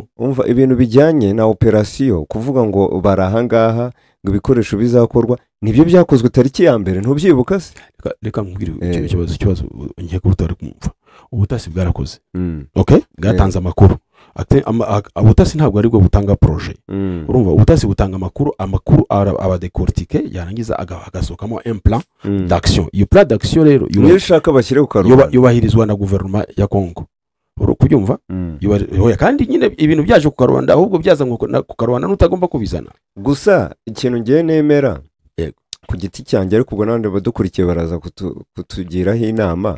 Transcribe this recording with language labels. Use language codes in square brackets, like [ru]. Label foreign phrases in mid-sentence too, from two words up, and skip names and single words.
[rw] Umva, ibintu bijyanye na operation kuvuga ngo bari ahangaha ngo ibikoresho bizakorwa nibyo byakozwe tariki ya mbere, ntubyibuka se? Reka nkubwire ikibazo nke ko utari kumva. Ubutasi bwarakoze. Okay, bwatanze amakuru. Ubutasi ntabwo ari bwo butanga projet. Urumva, ubutasi butanga amakuru abadecortique yarangiza agasohokamo [fr] un plan d'action. [rw] Iyo [fr] plan d'action [rw] rero yishaka bashyire ku karubanda yubahirizwa na guverinoma ya Kongo. Kubyumva? Kandi nyine ibintu byaje ku karubanda, ahubwo byaza ku karubanda n'utagomba kubizana. Gusa ikintu ngiye nemera ku giti cyanjye, ariko ubwo nande badukurikiye baraza kutugiraho inama.